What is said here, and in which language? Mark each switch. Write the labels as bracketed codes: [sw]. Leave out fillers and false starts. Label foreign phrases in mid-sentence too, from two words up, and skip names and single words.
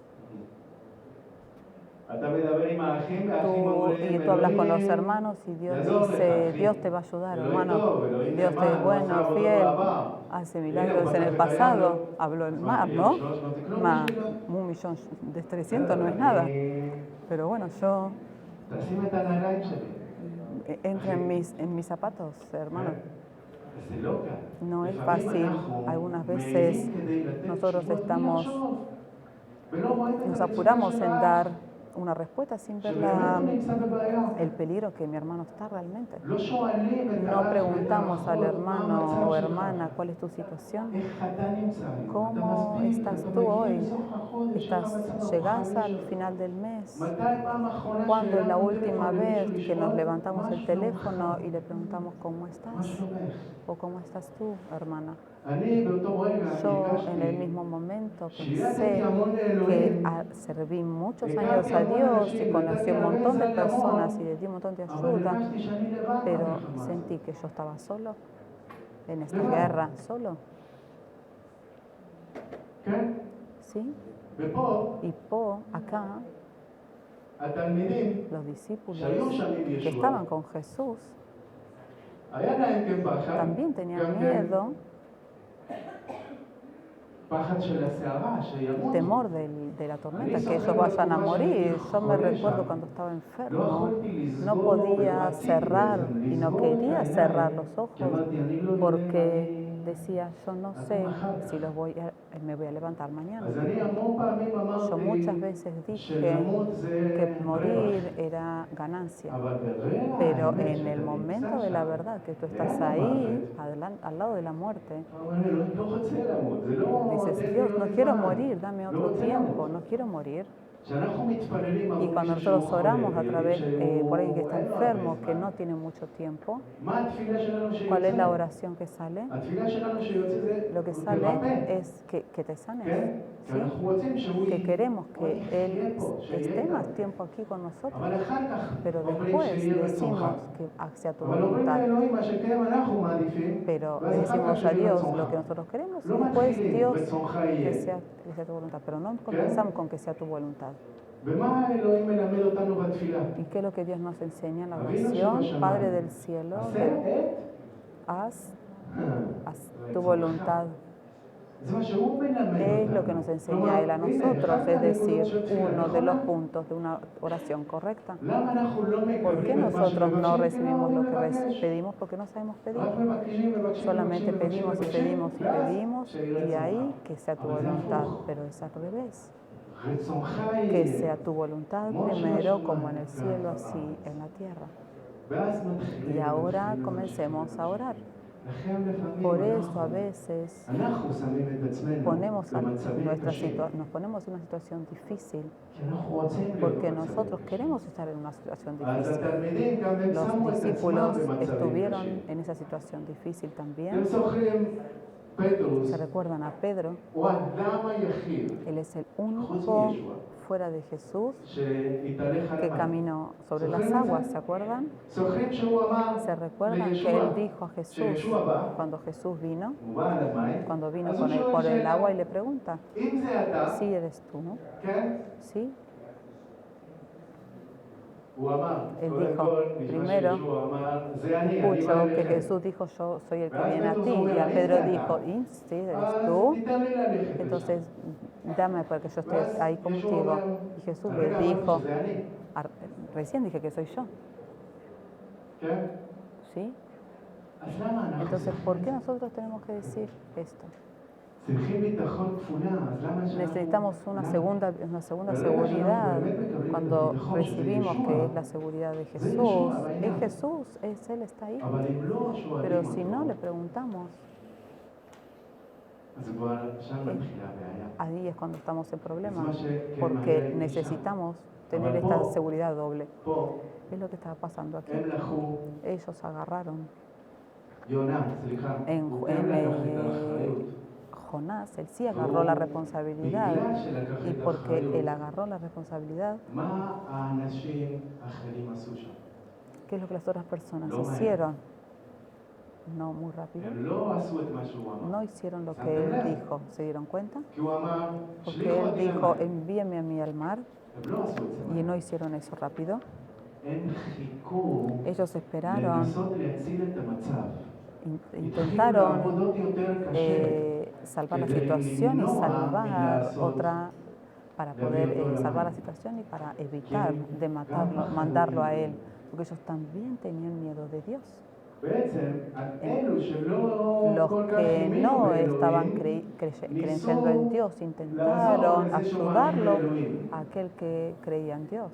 [es] Tú hablas con los hermanos y Dios dice, Dios te va a ayudar, hermano. Dios es bueno, fiel, hace milagros en el pasado. Habló el mar, ¿no? $1.300.000 no es nada. Pero bueno, yo [he] תשים את הנעליים שלי. [es] entro en mis zapatos, hermano. [he] זה לא קל. [es] No es [he] לפעמים [es] fácil. [he] אנחנו [es] Algunas veces [he] מהירים כדי לתת [es] nosotros [he] תשובות בלי [es] estamos, [he] לחשוב. ולא רואים את [es] nos [he] המצוקה [es] apuramos [he] של [es] en [he] האח. [es] dar una respuesta sin ver [he] שבאמת הוא נמצא בבעיה. [es] el peligro que mi hermano está realmente. [he] לא שואלים את [es] No [he] האח ואת [es] preguntamos al [he] האחות מה [es] hermano [he] המצב [es] o [he] שלך. [es] hermana cuál es tu situación, [he] איך אתה נמצא היום? אתה [es] cómo [he] מספיק, [es] estás [he] אתה [es] tú [he] מגיע [es] hoy. [he] לסוף החודש, איך המצב [es] Llegas [he] הרוחני [es] al [he] שלך? [es] final del mes. [he] מתי פעם האחרונה [es] ¿Cuándo es la [he] שהרמנו [es] última [he] טלפון [es] vez [he] למישהו [es] que nos [he] לשאול [es] levantamos [he] מה [es] el [he] שלומך? [es] teléfono y le preguntamos cómo [he] מה [es] estás [he] שלומך? [es] o cómo estás tú, hermana? [he] אני באותו רגע [es] Yo en el [he] הרגשתי [es] mismo momento [he] שידעתי [es] pensé [he] המון [es] que [he] לאלוהים, [es] serví muchos años a Dios y conocí un montón de personas y le di un montón de [he] אבל [es] ayuda, [he] הרגשתי שאני לבד [es] pero [he] במלחמה הזאת. [es] sentí que yo estaba solo en esta guerra, solo, [he] כן? [es] ¿sí? [he] ופה [es] Y acá, [he] התלמידים [es] los discípulos [he] שהיו שם עם [es] que [he] ישוע, [es] estaban con Jesús [he] היה להם כן פחד, [es] también tenían [he] גם כן [es] miedo, [he] פחד של הסערה, שימותו. [es] temor de la tormenta, que ellos vayan a morir. Yo me recuerdo cuando estaba enfermo, no podía cerrar y no quería cerrar los ojos porque decía, yo no sé si me voy a levantar mañana. [he] אז אני המון פעמים [es] Yo muchas [he] אמרתי [es] veces dije [he] שלמות זה [es] que morir [he] רווח. [es] era ganancia, [he] אבל ברגע [es] pero [he] האמת [es] en [he] שאתה [es] el momento [he] נמצא [es] de la [he] שם, [es] verdad que tú estás ahí, al lado de la muerte, [he] אתה אומר, אלוהים, לא רוצה למות, זה לא... [es] dices, [he] תן לי [es] Dios, [he] עוד [es] no quiero [he] זמן. [es] morir, dame [he] לא [es] otro [he] רוצה [es] tiempo, [he] למות. [es] no quiero morir. [he] כשאנחנו מתפללים [es] Y [he] עבור [es] cuando [he] מישהו שהוא [es] nosotros oramos a [he] חולה, [es] través [he] ויודעים [es] por alguien que está [he] שאין לו [es] enfermo, [he] הרבה [es] que [he] זמן, [es] no tiene mucho tiempo, [he] מה התפילה שלנו [es] ¿cuál es la [he] שיוצא? [es] oración que sale? [he] התפילה שלנו שיוצא זה [es] Lo que sale [he] תרפא, [es] es que te sanes, [he] כן? כי [es] ¿sí? [he] אנחנו רוצים שהוא [es] Que queremos [he] הוא [es] que [he] יחיה [es] Él [he] פה, שיהיה [es] esté más [he] איתנו. [es] tiempo aquí con nosotros, [he] אבל אחר כך [es] pero [he] אומרים [es] después [he] שיהיה רצונך. [es] decimos que sea tu [he] אבל אומרים [es] voluntad. [he] לאלוהים מה שכן אנחנו מעדיפים, [es] Pero [he] ואז [es] le [he] אחר כך [es] decimos a [he] שיהיה [es] Dios [he] רצונך. [es] lo que nosotros queremos y [he] לא [es] después [he] מתחילים, [es] Dios [he] רצונך [es] que [he] יהיה. [es] sea tu voluntad. Pero no comenzamos con que sea tu voluntad. [he] ומה האלוהים מלמד אותנו בתפילה? [es] ¿Y qué es lo que Dios nos enseña en la [he] אבינו [es] oración? [he] שבשמיים, [es] Padre del cielo, [he] עשה את [es] haz tu voluntad. [he] זה מה שהוא מלמד [es] Es lo que [he] אותנו. [es] nos enseña Él a [he] הנה, [es] nosotros, [he] אחד [es] es [he] מהנקודות [es] decir, [he] של תפילה, [es] uno de [he] נכון? [es] los puntos de una oración correcta. [he] למה אנחנו לא [es] ¿Por qué [he] מקבלים את מה [es] nosotros no [he] שמבקשים? כי לא [es] recibimos lo [he] אוהבים [es] que [he] לבקש. [es] pedimos? Porque no sabemos pedir. [he] רק מבקשים, מבקשים, [es] Solamente [he] מבקשים, [es] pedimos y [he] מבקשים, [es] pedimos y [he] ואז [es] pedimos [he] שיהיה [es] y ahí [he] רצונך. [es] que sea tu [he] אבל זה [es] voluntad, [he] הפוך. [es] pero es al revés. [he] רצונך [es] Que [he] יהיה. [es] sea tu voluntad [he] כמו [es] primero [he] שבשמיים, [es] como en el [he] גם [es] cielo, [he] בארץ. [es] así en la tierra. [he] ואז מתחילים [es] Y ahora [he] ומתחילים [es] comencemos a orar. [he] לכן לפעמים [es] Por eso a [he] אנחנו [es] veces [he] שמים את עצמנו במצבים קשים. [es] nos ponemos en una situación difícil [he] כי אנחנו רוצים להיות [es] porque [he] במצבים [es] nosotros [he] קשים. [es] queremos estar en una situación [he] אז [es] difícil. [he] התלמידים גם הם שמו [es] Los [he] את עצמם [es] discípulos [he] במצבים [es] estuvieron [he] קשים. [es] en esa situación difícil [he] אתם [es] también. [he] זוכרים, פטרוס [es] Se recuerdan a Pedro, [he] הוא האדם היחיד, [es] él es el [he] חוץ [es] único [he] מישוע, [es] fuera de Jesús [he] שהתהלך על [es] que [he] המים. [es] caminó sobre las aguas, ¿se acuerdan? [he] זוכרים שהוא אמר [es] ¿Se recuerdan que [he] לישוע, [es] él dijo a Jesús, [he] שישוע בא, [es] cuando Jesús vino, [he] הוא בא על המים, [es] cuando vino [he] אז הוא [es] por [he] שואל [es] el [he] שאלה, [es] agua y le pregunta, [he] אם זה אתה, [es] ¿sí eres tú? [he] כן? [es] ¿Sí? [he] הוא אמר, [es] Él [he] קודם [es] dijo, [he] כל, נשמע [es] primero, [he] שישוע אמר, זה אני בא [es] escucho que [he] אליכם. [es] Jesús dijo, yo soy el que ¿Verdad? viene a ti. Y a Pedro dijo, ¿y sí eres [he] אז [es] tú? [he] תיתן לי ללכת לשם. [es] Entonces, dame para que yo esté [he] ואז [es] ahí [he] ישוע [es] contigo. [he] אומר, [es] Y Jesús [he] הרגע [es] le [he] אמרתי [es] dijo, [he] שזה אני, [es] recién dije que soy yo, [he] כן? [es] ¿sí? [he] אז למה אנחנו [es] Entonces, ¿por qué nosotros tenemos que decir esto? [he] צריכים ביטחון כפולה, אז למה שאנחנו... [es] Necesitamos una [he] למה? [es] segunda seguridad cuando recibimos que es la seguridad de Jesús. Es Jesús, es Él, está ahí. [he] אבל אם לא שואלים [es] Pero si no [he] אותו, [es] le preguntamos, [he] אז כבר שם מתחילה הבעיה. [es] ahí es cuando estamos en problemas, Es más, que porque María y necesitamos tener Ahora, esta po- seguridad doble. [he] פה [es] Es lo que estaba pasando aquí. [he] הם לקחו, [es] Ellos agarraron [he] יונה, סליחה, [es] en, [he] הוא [es] en, [he] גם לקח את האחריות. [es] Jonás, él sí agarró la responsabilidad. [he] בגלל שלקח [es] Y [he] את [es] porque él [he] האחריות, [es] agarró la responsabilidad, [he] מה האנשים האחרים עשו שם? [es] ¿qué es lo que las otras personas Lo malo. hicieron? No muy rápido. [he] הם לא עשו את מה שהוא אמר. [es] No hicieron lo que él dijo. ¿Se dieron cuenta? [he] כי הוא אמר, [es] Porque [he] שליחו [es] él [he] אותי [es] dijo, [he] למים. [es] envíeme a mí al mar, [he] הם לא עשו את זה. [es] y no hicieron eso rápido. [he] הם חיכו [es] Ellos esperaron, [he] לנסות להציל את המצב. [es] intentaron [he] לעבודות יותר קשה. [es] salvar la situación y salvar otra para poder salvar la situación y para evitar de matarlo, mandarlo a él, porque ellos también tenían miedo de Dios. Los que no estaban creyendo en Dios intentaron ayudarlo a aquel que creía en Dios.